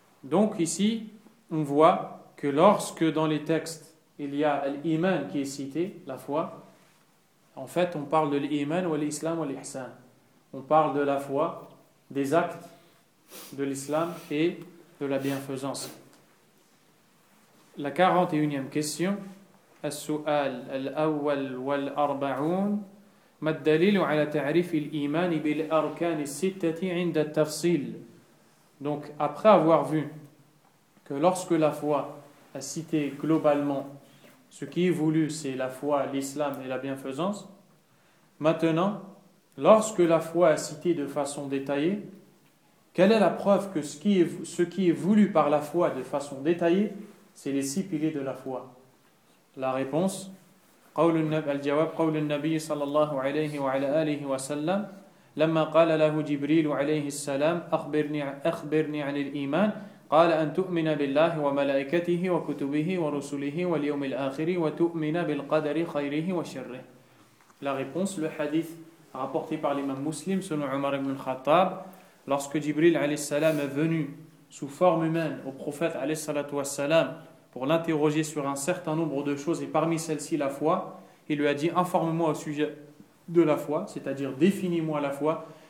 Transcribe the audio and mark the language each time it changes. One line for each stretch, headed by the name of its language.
French: Donc ici, on voit que lorsque dans les textes, il y a l'Iman qui est cité, la foi, en fait, on parle de l'Iman ou l'Islam ou l'Ihsan. On parle de la foi, des actes de l'Islam et de la bienfaisance. La 41e question,
Arabic: السؤال الأول والأربعون ما الدليل على تعريف الإيمان بالأركان الستة عند التفصيل.
French: Donc après avoir vu que lorsque la foi a cité globalement ce qui est voulu, c'est la foi, l'islam et la bienfaisance, maintenant lorsque la foi a cité de façon détaillée, quelle est la preuve que ce qui est voulu par la foi de façon détaillée, c'est les six piliers de la foi? La réponse,
Arabic: الجواب, قول النبي صلى الله عليه وعلى آله وسلم لما قال له جبريل عليه السلام أخبرني عن الإيمان قال أن تؤمن بالله وملائكته وكتبه ورسله واليوم الآخر وتؤمن بالقدر خيره وشره.
French: La réponse, le hadith rapporté par l'imam muslim selon Omar ibn al-Khattab, lorsque Jibril
Arabic: عليه السلام
French: est venu sous forme humaine au prophète
Arabic: عليه الصلاة والسلام
French: pour l'interroger sur un certain nombre de choses, et parmi celles-ci la foi, il lui a dit « Informe-moi au sujet de la foi », c'est-à-dire « Définis-moi la foi ».